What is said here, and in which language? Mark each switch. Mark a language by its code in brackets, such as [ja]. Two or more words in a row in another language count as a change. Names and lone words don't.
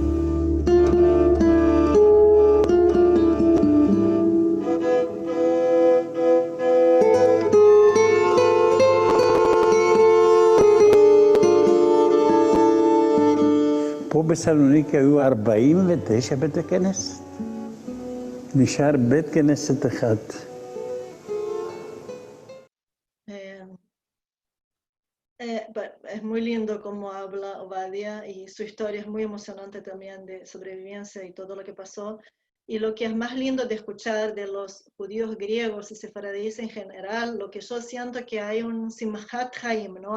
[he] פה בסלוניקי היו 49 בתי כנסת. נשאר בית כנסת אחד. [es] Es muy lindo cómo habla Ovadia y su historia es muy emocionante también de sobrevivencia y todo lo que pasó. Y lo que es más lindo de escuchar de los judíos griegos y sefaradíes en general, lo que yo siento que hay un [he] שמחת חיים, [es] ¿no?